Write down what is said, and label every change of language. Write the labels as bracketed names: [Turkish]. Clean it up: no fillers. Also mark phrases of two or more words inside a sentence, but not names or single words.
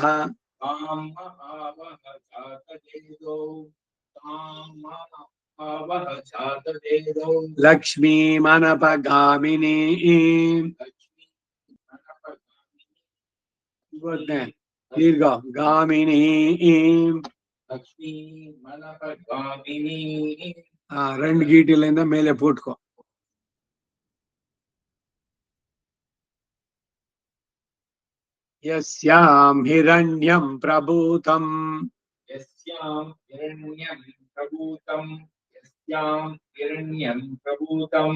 [Sanskrit] ताम आवह जातवेदो ताम आवह जातवेदो लक्ष्मीमनपगामिनीं लक्ष्मी [Hindi] बोलते हैं [Sanskrit] दीर्घ गामिनीं लक्ष्मी मनपगामिनी [Tamil] ரெண்டு கீட்டிலிருந்து மேலே போட்டுக்கோ [Sanskrit] यस्यां हिरण्यं प्रभूतं यस्यां हिरण्यं प्रभूतं यस्यां हिरण्यं प्रभूतं